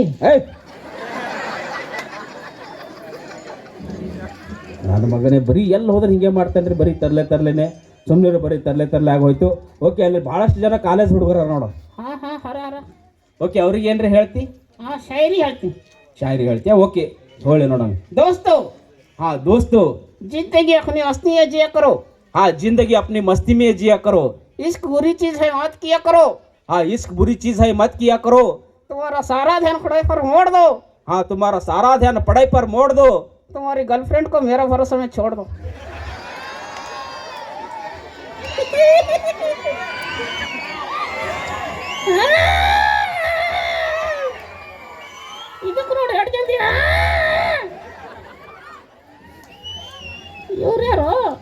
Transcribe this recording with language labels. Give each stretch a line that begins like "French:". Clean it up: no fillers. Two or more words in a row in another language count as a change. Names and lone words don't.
Kannada: ಏಯ್ ನನ್ನ ಮಗನೇ ಬರೀ ಎಲ್ಲಿ ಹೋದ್ರೆ ಹಿಂಗೆ ಮಾಡ್ತಾನೆ ರೀ, ಬರೀ ತರ್ಲೇನೆ ಸುಮ್ಮನೆ ಬರೀ ತರ್ಲೆ ಆಗೋಯ್ತು. ಓಕೆ, ಅಲ್ಲಿ ಭಾಳಷ್ಟು ಜನ ಕಾಲೇಜ್ ಹುಡುಗರ ನೋಡು. ಹಾ ಹಾ ಹರ ಓಕೆ, ಅವ್ರಿಗೆ ಏನ್ರಿ ಹೇಳ್ತಿ? ಹಾ ಶಾಯರಿ ಹೇಳ್ತೀನಿ. ಶಾಯರಿ ಹೇಳ್ತೀಯ? ಓಕೆ ಹೇಳಿ ನೋಡೋಣ.
Hindi: दोस्तों, हाँ दोस्तों, जिंदगी अपनी हस्ती में जिया करो. हाँ जिंदगी अपनी मस्ती में जिया करो. इश्क बुरी चीज है, मत किया करो. हाँ इश्क बुरी चीज है, मत किया करो. तुम्हारा सारा ध्यान पढ़ाई पर मोड़ दो. हाँ तुम्हारा सारा ध्यान पढ़ाई पर मोड़ दो. तुम्हारी गर्लफ्रेंड को मेरा भरोसा में छोड़ दो.
Kannada: ಇದಕ್ಕೆ ನೋಡಿ ಎರಡು ಜಲ್ದಿ. ಇವ್ರು ಯಾರು?